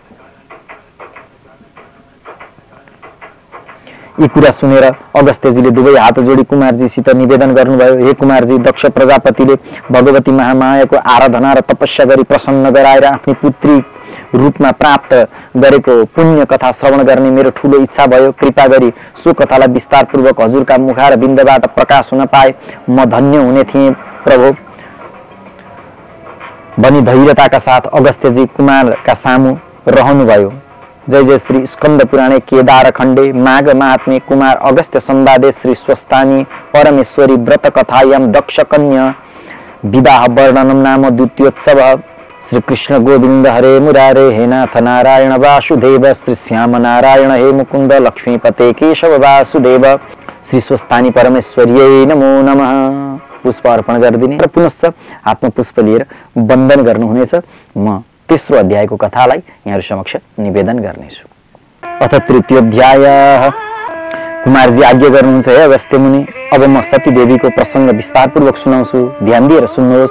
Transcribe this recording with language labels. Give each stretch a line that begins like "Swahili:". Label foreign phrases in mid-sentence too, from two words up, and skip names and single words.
Nepali: यी कुरा सुनेर अगस्त्यजीले दुवै हात जोडी कुमारजीसित निवेदन गर्नुभयो, हे कुमारजी, दक्ष प्रजापतिले भगवती महामायाको आराधना र तपस्या गरी प्रसन्न गराएर आफ्नी पुत्री रूपमा प्राप्त गरेको पुण्य कथा श्रवण गर्ने मेरो ठूलो इच्छा भयो। कृपा गरी सो कथालाई विस्तारपूर्वक हजुरका मुखार बिन्दबाट प्रकाश हुन पाए म धन्य हुने थिएँ। प्रभु, भनी धैर्यताका साथ अगस्त्यजी कुमारका सामु रहनुभयो।
Sanskrit: जय जय श्री स्कंद पुराणे केदार खंडे माघ महात्म्ये कुमार अगस्त्य संवादे श्री स्वस्तानी परमेश्वरी व्रत कथायां दक्ष कन्या विवाह वर्णनम नाम द्वितीयोत्सव। श्री कृष्ण गोविंद हरे मुरारे हे नाथ नारायण वासुदेव श्री श्याम नारायण हे मुकुंद लक्ष्मीपते केशव वासुदेव। श्री स्वस्तानी परमेश्वर्यै नमो नमः।
Nepali: पुष्प अर्पण गरिदिने र पुनश्च हातमा पुष्प लिएर वन्दन गर्नुहुनेछ। म तेस्रो अध्यायको कथालाई यहाँहरु समक्ष निवेदन गर्नेछु।
Sanskrit: अथ तृतीय अध्याय।
Nepali: कुमारजी आज्ञा गर्नुहुन्छ हे अगस्त्य मुनि, अब म सती देवीको प्रसंग विस्तारपूर्वक सुनाउँछु, ध्यान दिएर सुन्नुहोस्।